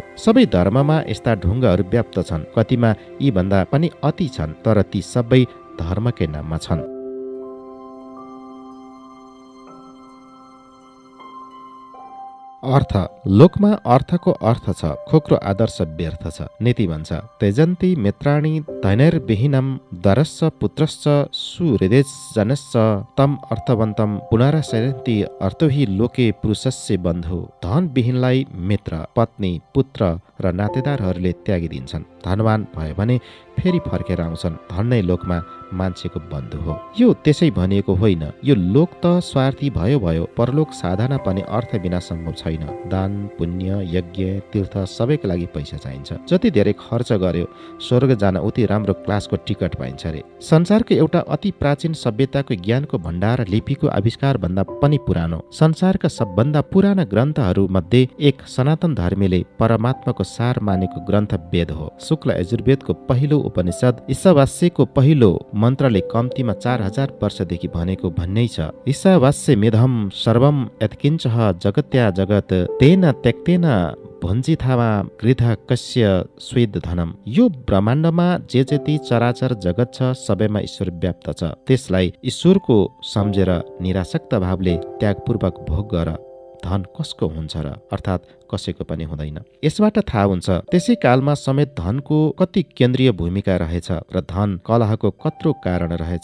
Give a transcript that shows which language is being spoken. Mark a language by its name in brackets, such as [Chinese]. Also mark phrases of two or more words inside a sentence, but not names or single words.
[Nepali] सबै धर्ममा यस्ता ढुङ्गाहरू व्याप्त छन्। कतिमा यी भन्दा पनि अति छन् तर ती सबै धर्मकै नाममा छन्। अर्थ। लोकमा अर्थको अर्थ छ, खोक्रो आदर्श व्यर्थ छ। नीति भन्छ [Sanskrit] त्यजन्ति मित्राणि धैर्यविहीनं दरश्च पुत्रश्च सुहृदयजनश्च तम अर्थवन्तं पुनराश्रयन्ति अर्थहि लोके पुरुषस्य बन्धु। [Nepali] धनविहीनलाई मित्र, पत्नी, पुत्र र नातेदारहरूले त्यागिदिन्छन्। धनवान भयो भने फेरि फर्केर आउँछन्। धन नै लोकमा मान्छेको बन्धु हो। यो त्यसै भनिएको होइन। यो लोक त स्वार्थी भयो, परलोक साधना पनि अर्थ बिना सम्भव छैन। दान, पुण्य, यज्ञ, तीर्थ सबैका लागि पैसा चाहिन्छ। जति धेरै खर्च गर्यो स्वर्ग जान उति राम्रो क्लासको टिकट पाइन्छ रे। संसारको एउटा अति प्राचीन सभ्यताको ज्ञानको भण्डार लिपिको आविष्कार भन्दा पनि पुरानो, संसारका सबभन्दा पुराना ग्रन्थहरू मध्ये एक सनातन धर्मीले परमात्माको सार मानेको ग्रन्थ वेद हो। शुक्ल यजुर्वेदको पहिलो उपनिषद ईशावास्यको पहिलो मन्त्रले कम्तीमा 4000 वर्षदेखि भनेको भन्नै छ। [Sanskrit] ईशावास्य मेधम सर्वम यत्किञ्च जगत्या जगत तेन त्यक्तेन भुञ्जिथावा गृध कस्य स्वेद धनम। [Nepali] यो ब्रह्माण्डमा जे जति चराचर जगत छ सबैमा ईश्वर व्याप्त छ। त्यसलाई ईश्वरको सम्झेर निरासक्त भावले त्यागपूर्वक भोग गर। धन कसको हुन्छ र? अर्थात् कसैको पनि हुँदैन। यसबाट थाहा हुन्छ त्यसै कालमा समेत धनको कति केन्द्रीय भूमिका रहेछ र धन कलहको कत्रो कारण रहेछ।